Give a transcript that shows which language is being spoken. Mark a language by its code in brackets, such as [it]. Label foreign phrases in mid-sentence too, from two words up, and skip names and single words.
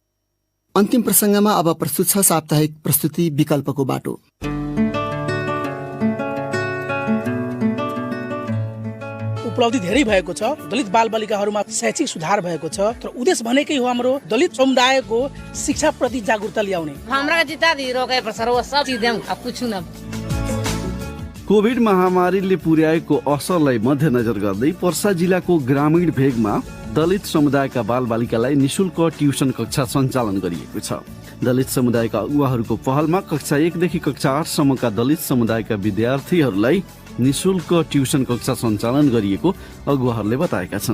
[ne] अन्तिम प्रसंगमा अब प्रस्तुत छ साप्ताहिक प्रस्तुति विकल्पको बाटो। उपलब्धि धेरै भएको छ। दलित बालबालिकाहरूमा शैक्षिक सुधार भएको छ, तर उद्देश्य भनेकै हो हाम्रो दलित समुदायको शिक्षा प्रति जागरूकता ल्याउने। [bho] हमरा जिता दी रोके प्रसार वो सब चीज हम कुछ न [ne] कोभिड महामारीले पुर्याएको असरलाई मध्यनजर गर्दै पर्सा जिल्लाको ग्रामीण भेगमा दलित समुदायका बालबालिकालाई निशुल्क ट्युसन कक्षा सञ्चालन गरिएको छ। दलित समुदायका अगुवाहरूको पहलमा कक्षा 1 देखि कक्षा 8 सम्मका दलित समुदायका विद्यार्थीहरूलाई निशुल्क ट्युसन कक्षा सञ्चालन गरिएको अगुवाहरूले बताएका छन्।